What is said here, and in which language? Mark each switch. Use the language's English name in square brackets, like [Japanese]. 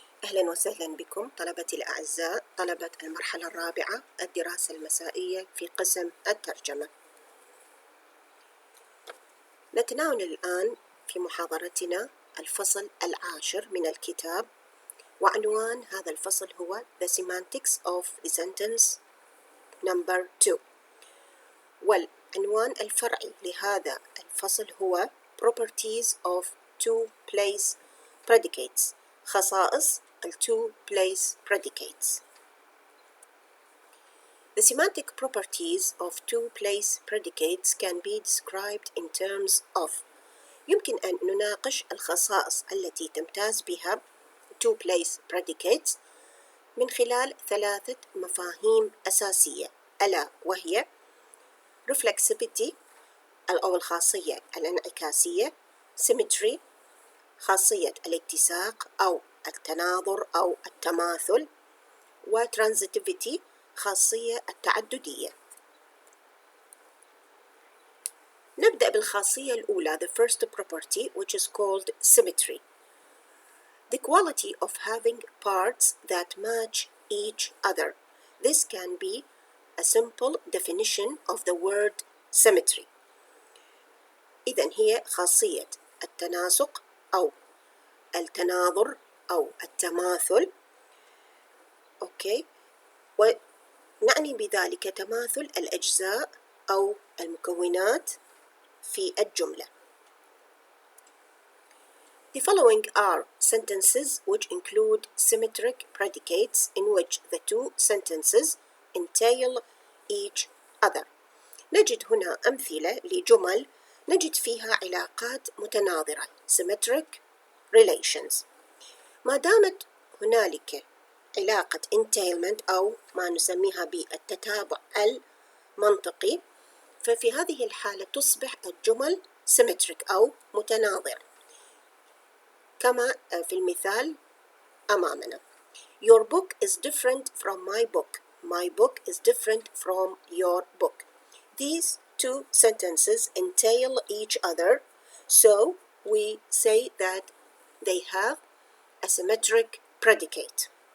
[Arabic] أهلا وسهلا بكم طلبتي الأعزاء طلبة المرحلة الرابعة الدراسة المسائية في قسم الترجمة. نتناول الآن في محاضرتنا الفصل العاشر من الكتاب، وعنوان هذا الفصل هو [English] The Semantics of the Sentence Number 2. [Arabic] والعنوان الفرعي لهذا الفصل هو [English] Properties of Two-Place Predicates، [Arabic] خصائص two-place predicates. [English] The semantic properties of two-place predicates can be described in terms of. [Arabic] يمكن أن نناقش الخصائص التي تمتاز بها two-place predicates من خلال ثلاثة مفاهيم أساسية، ألا وهي Reflexivity أو الخاصية الانعكاسية، Symmetry خاصية الاتساق أو التناظر أو التماثل، وترانزيتيفيتي خاصية التعددية. نبدأ بالخاصية الأولى, [English] the first property, which is called symmetry. The quality of having parts that match each other. This can be a simple definition of the word symmetry. [Arabic] إذن هي خاصية التناسق أو التناظر أو التماثل. أوكي، ونعني بذلك تماثل الأجزاء أو المكونات في الجملة. [English] The following are sentences which include symmetric predicates in which the two sentences entail each other. [Arabic] نجد هنا أمثلة لجمل نجد فيها علاقات متناظرة symmetric relations. ما دامت هنالك علاقة entailment أو ما نسميها بالتتابع المنطقي، ففي هذه الحالة تصبح الجمل symmetric أو متناظرة كما في المثال أمامنا. [English] Your book is different from my book. My book is different from your book. These two sentences entail each other, so we say that they have a symmetric predicate.